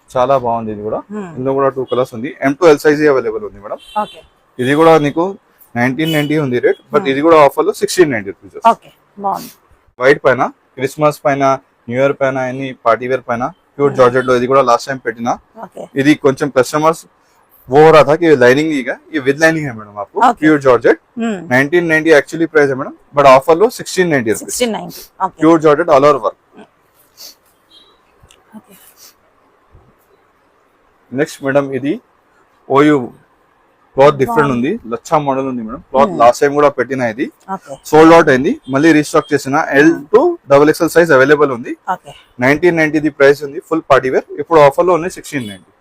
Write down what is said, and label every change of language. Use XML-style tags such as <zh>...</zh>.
<te>చాలా బాగుంది. ఇది కూడా ఇందులో కూడా 2 కలర్స్ ఉంది. M to L size available ఉంది మేడం. ఓకే ఇది కూడా నీకు 1990 ఉంది రేట్, బట్ ఇది కూడా ఆఫర్ లో 1690 రూపీస్. ఓకే బాగుంది. వైట్ పైన క్రిస్మస్ పైన న్యూ ఇయర్ పైన ఎన్ని పార్టీ వేర్ పైన ప్యూర్ జార్జెట్ లో ఇది కూడా లాస్ట్ टाइम పెట్టినా. ఓకే ఇది కొంచెం కస్టమర్స్</te> <hi>वो हो रहा था कि लाइनिंग ही है, ये विद लाइनिंग है मैडम आपको. प्योर जॉर्जेट 1990 एक्चुअली प्राइस है madam, but offer low 1690 rupees.</hi> <te>1690 okay</te> <hi>pure georgette all over work.</hi> <te>Okay next madam ఇది ఓయూ క్లాత్ డిఫరెంట్ ఉంది, లచ్చా మోడల్ ఉంది మేడం. క్లాత్ లాస్ట్ టైం కూడా పెట్టిన, ఇది ఓకే సోల్డ్ అవుట్ అయింది, మళ్ళీ రీస్టాక్ చేసిన. L to XXL size available ఉంది. ఓకే 1990 ది ప్రైస్ ఉంది, ఫుల్ పార్టీ వేర్. ఇప్పుడు ఆఫర్ లో ఉంది 1690.</te>